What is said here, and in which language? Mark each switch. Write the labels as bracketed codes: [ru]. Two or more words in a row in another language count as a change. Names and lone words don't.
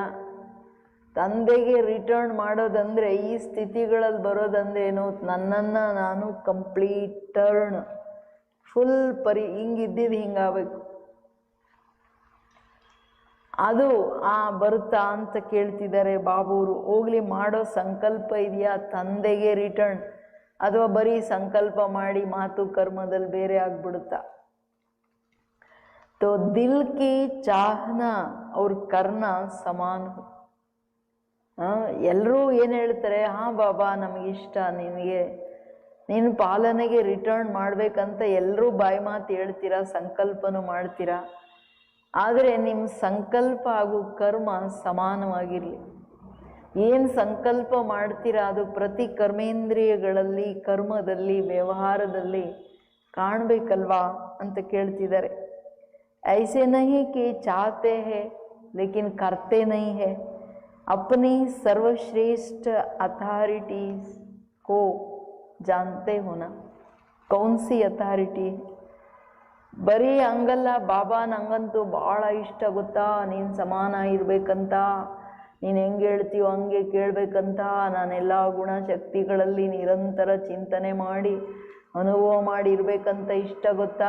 [kn] ತಂದೆಗೆ ರಿಟರ್ನ್ ಮಾಡೋದಂದರೆ ಈ ಸ್ಥಿತಿಗಳಲ್ಲಿ ಬರೋದಂದ್ರೇನು, ನನ್ನನ್ನು ನಾನು [en] complete turn full [kn] ಹಿಂಗಿದ್ದಿದ್ದು ಹಿಂಗಾಗಬೇಕು. ಅದು ಬರುತ್ತಾ ಅಂತ ಕೇಳ್ತಿದ್ದಾರೆ ಬಾಬೂರು. ಹೋಗ್ಲಿ, ಮಾಡೋ ಸಂಕಲ್ಪ ಇದೆಯಾ ತಂದೆಗೆ ರಿಟರ್ನ್, ಅಥವಾ ಬರೀ ಸಂಕಲ್ಪ ಮಾಡಿ ಮಾತು ಕರ್ಮದಲ್ಲಿ ಬೇರೆ ಆಗ್ಬಿಡುತ್ತಾ? [hi] तो दिल की चाहना और करना समान हो. [kn] ಎಲ್ಲರೂ ಏನು ಹೇಳ್ತಾರೆ, ಹಾಂ ಬಾಬಾ ನಮಗಿಷ್ಟ, ನಿನಗೆ ನಿನ್ನ ಪಾಲನೆಗೆ ರಿಟರ್ನ್ ಮಾಡಬೇಕಂತ ಎಲ್ಲರೂ ಬಾಯಿ ಮಾತು ಹೇಳ್ತೀರಾ, ಸಂಕಲ್ಪನೂ ಮಾಡ್ತೀರಾ. ಆದರೆ ನಿಮ್ಮ ಸಂಕಲ್ಪ ಹಾಗೂ ಕರ್ಮ ಸಮಾನವಾಗಿರಲಿ. ಏನು ಸಂಕಲ್ಪ ಮಾಡ್ತೀರಾ ಅದು ಪ್ರತಿ ಕರ್ಮೇಂದ್ರಿಯಗಳಲ್ಲಿ ಕರ್ಮದಲ್ಲಿ ವ್ಯವಹಾರದಲ್ಲಿ ಕಾಣಬೇಕಲ್ವಾ ಅಂತ ಕೇಳ್ತಿದ್ದಾರೆ. [hi] ऐसे नहीं कि चाहते हैं लेकिन करते नहीं है. अपनी सर्वश्रेष्ठ अथॉरिटीज को जानते हो ना, कौन सी अथॉरिटी? [kn] ಬರೀ ಹಂಗಲ್ಲ, ಬಾಬಾ ನಂಗಂತೂ ಭಾಳ ಇಷ್ಟ ಗೊತ್ತಾ, ನೀನು ಸಮಾನ ಇರಬೇಕಂತ, ನೀನು ಹೆಂಗೆ ಹೇಳ್ತೀಯೋ ಹಂಗೆ ಕೇಳಬೇಕಂತ, ನಾನೆಲ್ಲ ಗುಣಶಕ್ತಿಗಳಲ್ಲಿ ನಿರಂತರ ಚಿಂತನೆ ಮಾಡಿ ಅನುಭವ ಮಾಡಿ ಇರಬೇಕಂತ ಇಷ್ಟ ಗೊತ್ತಾ.